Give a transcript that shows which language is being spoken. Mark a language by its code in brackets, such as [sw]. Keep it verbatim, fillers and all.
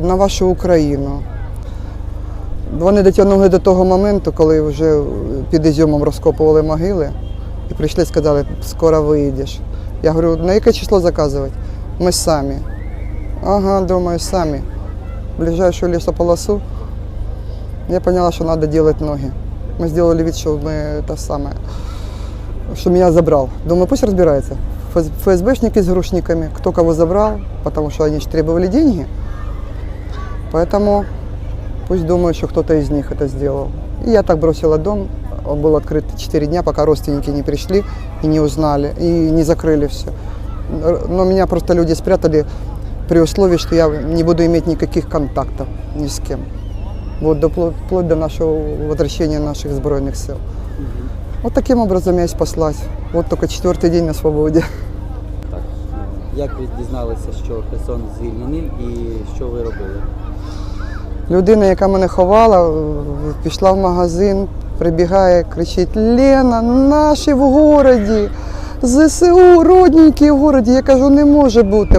[uk] на вашу Україну. Вони дотягнули до того моменту, коли вже під Ізюмом розкопували могили і прийшли і сказали, скоро виїдеш. Я говорю, на яке число заказувати? Ми самі. Ага, думаю, самі. Ближайшу лісополосу. Я поняла, що треба робити ноги. Ми зробили вид, що ми те саме, [ru] что меня забрал. Думаю, пусть разбирается. Ф- ФСБшники с грушниками, кто кого забрал, потому что они же требовали деньги. Поэтому пусть думают, что кто-то из них это сделал. И я так бросила дом. Он был открыт четыре дня, пока родственники не пришли и не узнали, и не закрыли все. Но меня просто люди спрятали при условии, что я не буду иметь никаких контактов ни с кем. Вот до, впло- вплоть до нашего возвращения наших сбройных сил. Вот таким образом я и спаслась. Вот только четвертый день на свободе. [uk] Так, як ви дізналися, що Херсон звільнений і що ви робили? Людина, яка мене ховала, в- пішла в магазин, прибігає, кричить: Лена, наші в городі! ЗСУ, родненькі в городі. Я кажу, не може бути.